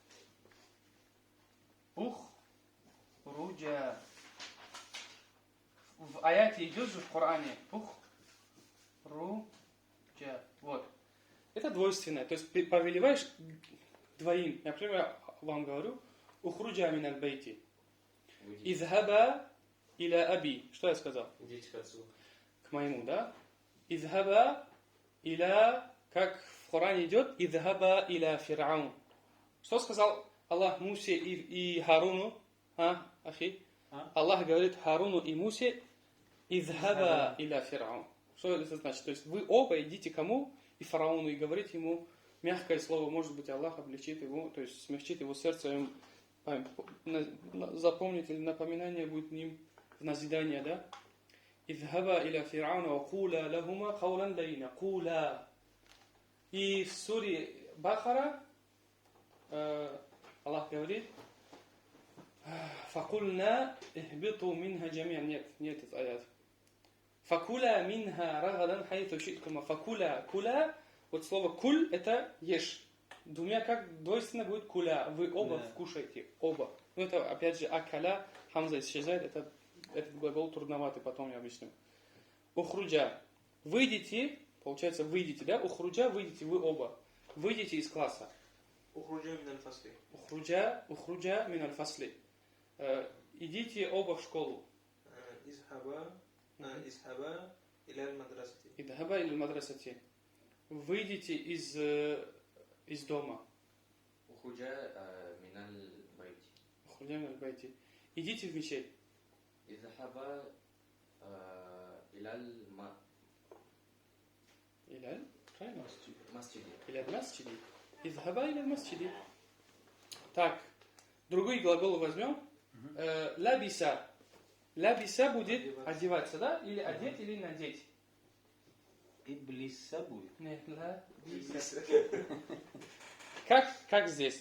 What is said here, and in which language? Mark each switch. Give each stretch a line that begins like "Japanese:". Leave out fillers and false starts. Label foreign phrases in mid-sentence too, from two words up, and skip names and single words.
Russian: Ухруджа. В аяте идет же в Коране. Ухруджа. Вот. Это двойственное. То есть повелеваешь двоим. Я, например, вам говорю.
Arabic: اخرجا من البيت. اذهبا إلى أبي.
Russian: Что я сказал? Идите к отцу. К моему, да?
Arabic: اذهبا إلى...
Russian: Как в Коране идет?
Arabic: اذهبا إلى فرعون.
Russian: Что сказал Аллах Мусе и Харуну? Ахи? Аллах говорит Харуну и Мусе.
Arabic: اذهبا إلى فرعون.
Russian: Что это значит? То есть вы оба идите кому? И фараону, и говорите ему мягкое слово. Может быть, Аллах облегчит его, то есть смягчит его сердце, запомнит или напоминание будет ним в назидание, да?
Arabic: اذهبا إلى فرعون وقولا لهما قولا لينا.
Russian: Кула. И в суре Бахара Аллах говорит
Arabic: فَقُلْنَا اهْبِطُوا مِنْهَا جَمِيعًا.
Russian: Нет этот аят.
Arabic: فَكُلَا مِنْهَا رَغَدًا حَيْثُ شِئْتُمَا. فَكُلَا.
Russian: Кула Вот слово куль это ешь. Двумя как двойственно будет куля. Вы оба Да. кушаете. Оба. Ну это опять же акаля, хамза исчезает. Этот глагол трудноватый, потом я объясню. Ухруджа. Выйдите, получается выйдите, да? Ухруджа, выйдите, вы оба. Выйдите из класса.
Arabic: أخرج من الفصل. اخرجا من الفصل.
Russian: Идите оба в школу.
Arabic: اذهبا إلى المدرسة. اذهبا إلى المدرسة.
Russian: Выйдите из дома.
Arabic: أخرج من البيت. اخرجا من البيت.
Russian: Идите в мечеть.
Arabic: اذهب إلى
Russian: Иляль? Правильно?
Arabic: المسجد. إلى المسجد. اذهبا إلى المسجد.
Russian: Так, другой глагол возьмем. Лабиса. Лабиса будет одеваться, да? Или одеть, или надеть. Иблиса будет. Не, лабиса. Как здесь?